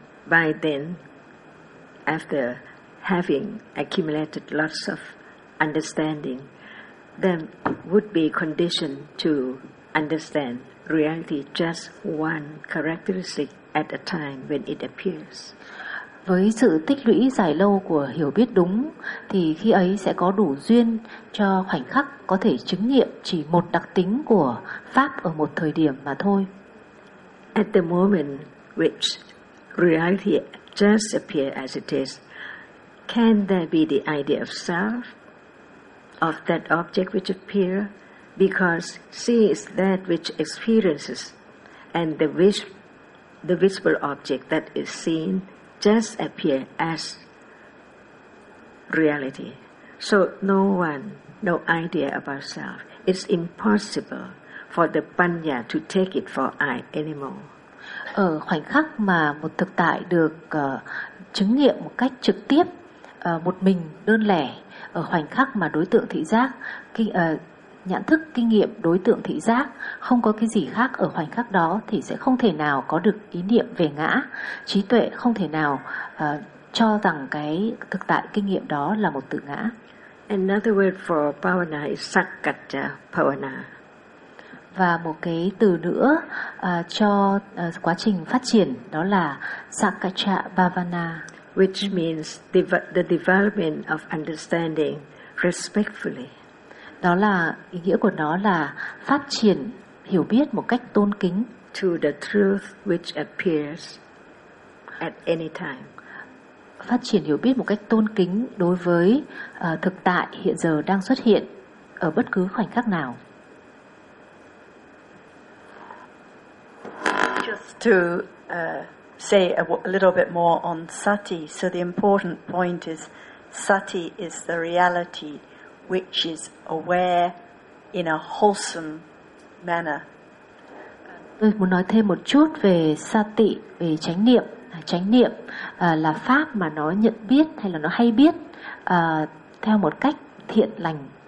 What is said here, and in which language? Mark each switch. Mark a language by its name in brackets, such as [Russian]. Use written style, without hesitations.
[English] By then, after having accumulated lots of understanding, then would be conditioned to understand reality just one characteristic at a time when it appears. [Vietnamese] Với sự tích lũy dài lâu của hiểu biết đúng thì khi ấy sẽ có đủ duyên cho khoảnh khắc có thể chứng nghiệm chỉ một đặc tính của pháp ở một thời điểm mà thôi. [English] At the moment which reality just appears as it is, can there be the idea of self, of that object which appears, because see is that which experiences, and the visible object that is seen just appear as reality. So no one, no idea about self. It's impossible for the panya to take it for I anymore. [Vietnamese] Ở khoảnh khắc mà một thực tại được chứng nghiệm một cách trực tiếp, một mình, đơn lẻ, ở khoảnh khắc mà đối tượng thị giác, nhận thức, kinh nghiệm, đối tượng thị giác, không có cái gì khác ở khoảnh khắc đó thì sẽ không thể nào có được ý niệm về ngã. Trí tuệ không thể nào cho rằng cái thực tại kinh nghiệm đó là một tự ngã. [English] Another word for bhavana is sakkaccha bhavana. [Vietnamese] Và một cái từ nữa cho quá trình phát triển đó là sakkaccha bhavana, [English] which means the development of understanding respectfully. [Vietnamese] Đó là ý nghĩa của nó là phát triển hiểu biết một cách tôn kính. [English] To the truth which appears at any time. [Vietnamese] Phát triển hiểu biết một cách tôn kính đối với thực tại hiện giờ đang xuất hiện ở bất cứ khoảnh khắc nào. [English] Just to say a little bit more on sati. So the important point is sati is the reality which is aware in a wholesome manner. [Vietnamese] Tôi muốn nói thêm một chút về sati, về chánh niệm. Chánh niệm là pháp mà nó nhận biết hay là nó hay biết theo một cách thiện lành.